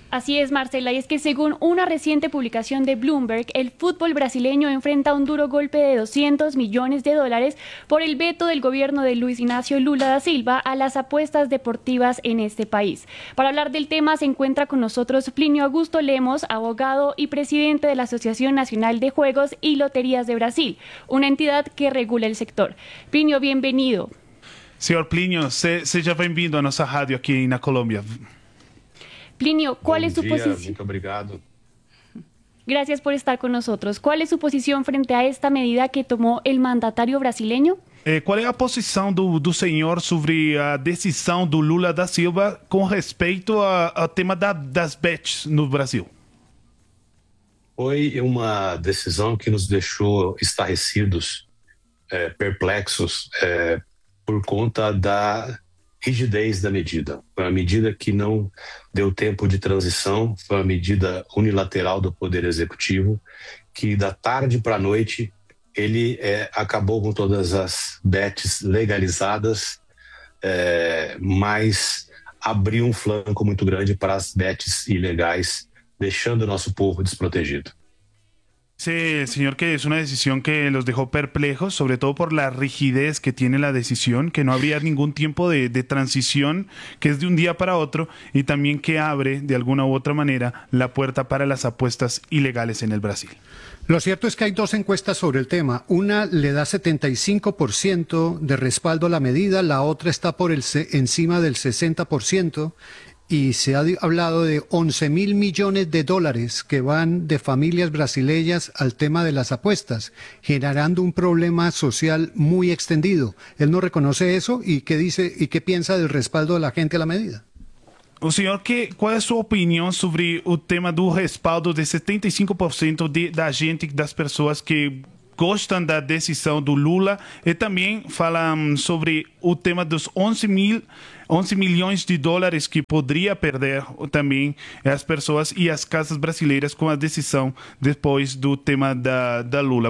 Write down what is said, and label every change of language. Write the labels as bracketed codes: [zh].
[es] Así es, Marcela, y es que según una reciente publicación de Bloomberg, el fútbol brasileño enfrenta un duro golpe de 200 millones de dólares por el veto del gobierno de Luis Ignacio Lula da Silva a las apuestas deportivas en este país. Para hablar del tema se encuentra con nosotros Plinio Augusto Lemos, abogado y presidente de la Asociación Nacional de Juegos y Loterías de Brasil, una entidad que regula el sector. Plinio, bienvenido. [pt] Señor Plinio, seja bem-vindo a nossa rádio aqui na Colômbia. [es] Plinio, ¿cuál es su posición? [pt] Muito obrigado. [es] Gracias por estar con nosotros. ¿Cuál es su posición frente a esta medida que tomó el mandatario brasileño? ¿Cuál es la posición del señor sobre la decisión de Lula da Silva con respecto al tema das bets no Brasil? [pt] Foi [es] una decisión que nos dejó [pt] estarrecidos, perplexos, por conta da rigidez da medida. Foi uma medida que não deu tempo de transição, foi uma medida unilateral do Poder Executivo, que da tarde para a noite ele acabou com todas as bets legalizadas, mas abriu um flanco muito grande para as bets ilegais, deixando o nosso povo desprotegido. [es] Sí, señor, que es una decisión que los dejó perplejos, sobre todo por la rigidez que tiene la decisión, que no habría ningún tiempo de transición, que es de un día para otro, y también que abre, de alguna u otra manera, la puerta para las apuestas ilegales en el Brasil. Lo cierto es que hay dos encuestas sobre el tema. Una le da 75% de respaldo a la medida, la otra está por encima del 60%. Y se ha hablado de 11 mil millones de dólares que van de familias brasileñas al tema de las apuestas, generando un problema social muy extendido. ¿Él no reconoce eso? ¿Y qué dice y qué piensa del respaldo de la gente a la medida? [pt] O senhor, qual é a sua opinião sobre o tema do respaldo de 75% da gente, das pessoas que gostam da decisão do Lula? E também fala sobre o tema dos 11 milhões de dólares que poderia perder também as pessoas e as casas brasileiras com a decisão depois do tema da Lula.